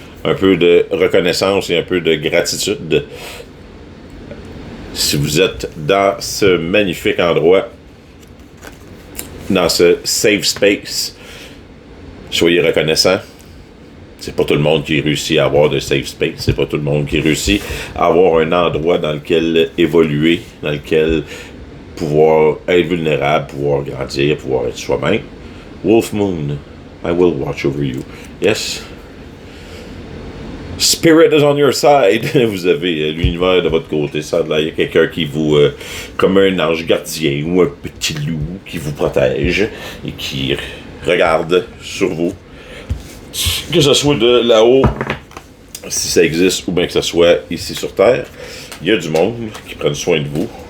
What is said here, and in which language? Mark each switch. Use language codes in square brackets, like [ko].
[fr] Un peu de reconnaissance et un peu de gratitude. Si vous êtes dans ce magnifique endroit, dans ce safe space, soyez reconnaissant. C'est pas tout le monde qui réussit à avoir de safe space. C'est pas tout le monde qui réussit à avoir un endroit dans lequel évoluer, dans lequel pouvoir être vulnérable, pouvoir grandir, pouvoir être soi-même. [en] Wolf Moon, I will watch over you. Yes. Spirit is on your side. [fr] Vous avez l'univers de votre côté. Ça, là, il y a quelqu'un qui vous, comme un ange gardien ou un petit loup qui vous protège et qui regarde sur vous. Que ce soit de là-haut, si ça existe, ou bien que ce soit ici sur Terre, il y a du monde qui prennent soin de vous.